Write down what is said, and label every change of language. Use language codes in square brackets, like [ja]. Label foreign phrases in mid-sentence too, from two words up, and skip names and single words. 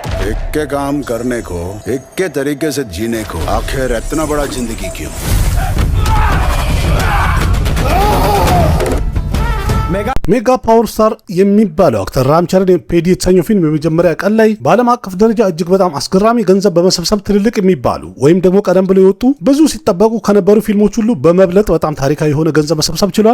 [hi] एक के काम करने को, एक के तरीके से जीने को, आखिर इतना बड़ा जिंदगी क्यों? [am] ሜጋ ፓወር ስታር የሚባለው አክተር ራምቸረን ፔዲ የተሰኘው ፊልም የመጀመሪያ ቀን ላይ በዓለም አቀፍ ደረጃ እጅግ በጣም አስገራሚ ገንዘብ በመሰብሰብ ትልልቅ የሚባሉ ወይም ደግሞ ቀደም ብለው የወጡ ብዙ ሲጠበቁ ከነበሩ ፊልሞች ሁሉ በመብለጥ በጣም ታሪካዊ የሆነ ገንዘብ መሰብሰብ ችሏል።